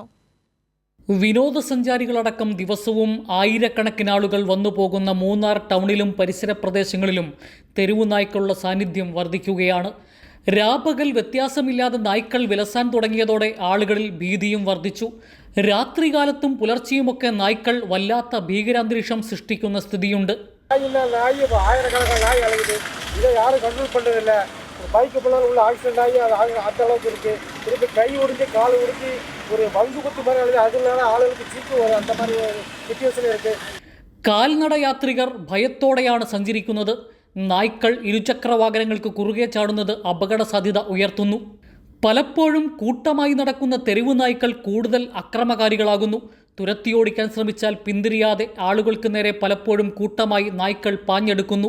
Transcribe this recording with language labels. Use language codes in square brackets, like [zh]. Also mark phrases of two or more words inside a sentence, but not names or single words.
[ml] വിനോദസഞ്ചാരികളടക്കം ദിവസവും ആയിരക്കണക്കിന് ആളുകൾ വന്നുപോകുന്ന മൂന്നാർ ടൗണിലും പരിസര പ്രദേശങ്ങളിലും തെരുവുനായ്ക്കളുടെ സാന്നിധ്യം വർദ്ധിക്കുകയാണ്. രാപകൽ വ്യത്യാസമില്ലാതെ നായ്ക്കൾ വിലസാൻ തുടങ്ങിയതോടെ ആളുകളിൽ ഭീതിയും വർദ്ധിച്ചു. രാത്രികാലത്തും പുലർച്ചെയുമൊക്കെ നായ്ക്കൾ വല്ലാത്ത ഭീകരാന്തരീക്ഷം സൃഷ്ടിക്കുന്ന സ്ഥിതിയുണ്ട്. [ta] ஆயிரக்கணக்கான நாய் அலையுது. இதை யாரும் கண்ட்ரோல் பண்ணுறதில்ல. பைக்கு பிள்ளைகள் உள்ள ஆக்சிடென்ட் ஆகி அது அந்த அளவுக்கு இருக்குது. திருப்பி கை உடிஞ்சு கால் உடிஞ்சு ஒரு வங்கு குத்து மாதிரி அழுது அதனால ஆளுகளுக்கு சீக்கு வரும். அந்த மாதிரி ஒரு സിറ്റുവേഷൻ இருக்குது. [ml] കാൽനട യാത്രികർ ഭയത്തോടെയാണ് സഞ്ചരിക്കുന്നത്. നായ്ക്കൾ ഇരുചക്ര വാഹനങ്ങൾക്ക് കുറുകെ ചാടുന്നത് അപകട സാധ്യത ഉയർത്തുന്നു. പലപ്പോഴും കൂട്ടമായി നടക്കുന്ന തെരുവു നായ്ക്കൾ കൂടുതൽ അക്രമകാരികളാകുന്നു. തുരത്തിയോടിക്കാൻ ശ്രമിച്ചാൽ പിന്തിരിയാതെ ആളുകൾക്ക് നേരെ പലപ്പോഴും കൂട്ടമായി നായ്ക്കൾ പാഞ്ഞെടുക്കുന്നു.